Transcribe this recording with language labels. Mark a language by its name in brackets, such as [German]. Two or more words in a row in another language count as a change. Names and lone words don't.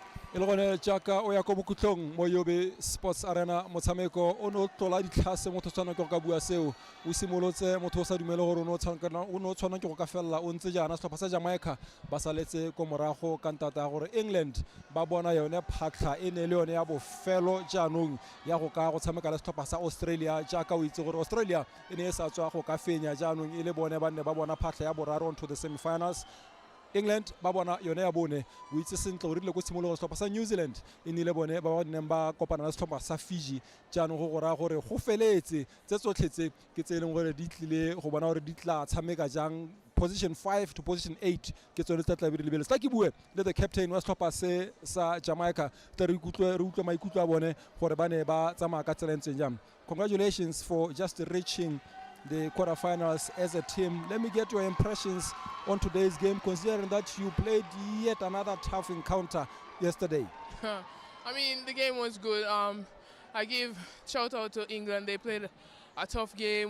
[Tswana] e le gone jaaka o ya ko bokutlong mo Yobe Sports Arena motshameko o no tlola ditlhase motho tshwana ke go ka bua seo o simolotse motho o sa dumele gore o no tshwana ke go ka fella o ntse jana setlhopha sa Jamaica ba saletse ko morago ka ntata gore England ba bona yone phatla e ne le yone ya bofelo jaanong ya go ka go tshameka le setlhopha sa Australia jaaka o itse gore Australia e ne e sa tswa go ka fenya jaanong e le bone ba ne ba bona phatla ya boraro [English] onto the semi-finals. [Tswana] England ba bona yone ya bone o itse sentle o rile go tshimologo setlhopha sa New Zealand e nile bone ba neng ba kopana le setlhopha sa Fiji jaanong go gora gore go feletse tse tsotlhetse ke tse leng gore di tlile go bona gore di tla tshameka jang [English] position 5 to position 8 [Tswana] ke tsone tla tlabe di lebele tla ke bue le [English] the captain [Tswana] wa setlhopha se sa Jamaica tla re utlwa maikutlo a bone gore ba ne ba tsamaya ka tsela ntseng jang. [English] Congratulations for just reaching the quarterfinals as a team. Let me get your impressions on today's game, considering that you played yet another tough encounter yesterday. I mean, the game was good. I give shout out to England. They played a tough game.